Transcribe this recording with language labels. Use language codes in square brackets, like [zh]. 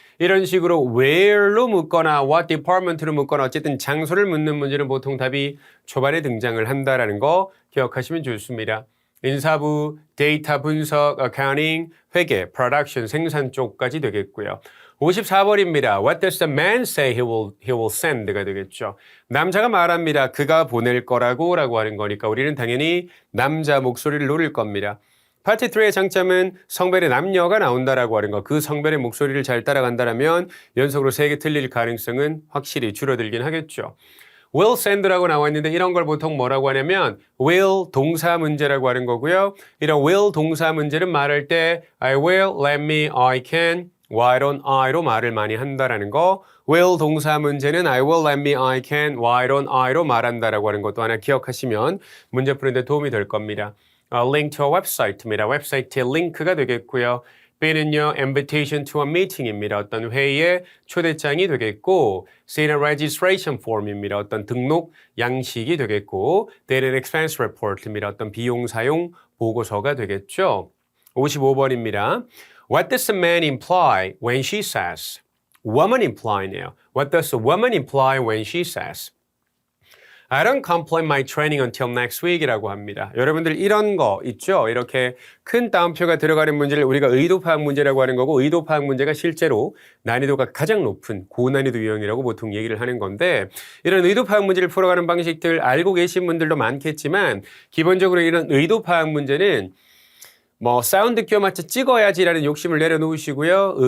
[ko] 이런 식으로 where로 묻거나 what department로 묻거나 어쨌든 장소를 묻는 문제는 보통 답이 초반에 등장을 한다라는 거 기억하시면 좋습니다. 인사부, 데이터 분석, accounting, 회계, production, 생산 쪽까지 되겠고요. 54번입니다. [en] What does the man say he will send [ko] 가 되겠죠. 남자가 말합니다. 그가 보낼 거라고 라고 하는 거니까 우리는 당연히 남자 목소리를 노릴 겁니다. 파트 3의 장점은 성별의 남녀가 나온다라고 하는 거. 그 성별의 목소리를 잘 따라간다면 연속으로 3개 틀릴 가능성은 확실히 줄어들긴 하겠죠. [en] will send [ko] 라고 나와 있는데 이런 걸 보통 뭐라고 하냐면 will 동사 문제라고 하는 거고요. 이런 will 동사 문제는 말할 때 [en] I will, let me, I can, why don't I [ko] 로 말을 많이 한다라는 거. will 동사 문제는 [en] I will, let me, I can, why don't I [ko] 로 말한다라고 하는 것도 하나 기억하시면 문제 푸는데 도움이 될 겁니다. [en] link to a website입니다. [ko] 웹사이트의 링크가 되겠고요. B는요, [en] invitation to a meeting입니다. [ko] 어떤 회의의 초대장이 되겠고, C는 [en] registration form [ko] 입니다. 어떤 등록 양식이 되겠고, D는 [en] expense report [ko] 입니다. 어떤 비용 사용 보고서가 되겠죠. 55번입니다. [en] What does a man imply when she says? woman imply네요. What does a woman imply when she says? I don't complete my training until next week [ko] 이라고 합니다. 여러분들 이런 거 있죠? 이렇게 큰 따옴표가 들어가는 문제를 우리가 의도 파악 문제라고 하는 거고 의도 파악 문제가 실제로 난이도가 가장 높은 고난이도 유형이라고 보통 얘기를 하는 건데 이런 의도 파악 문제를 풀어가는 방식들 알고 계신 분들도 많겠지만 기본적으로 이런 의도 파악 문제는 뭐 사운드 껴 맞춰 찍어야지라는 욕심을 내려놓으시고요.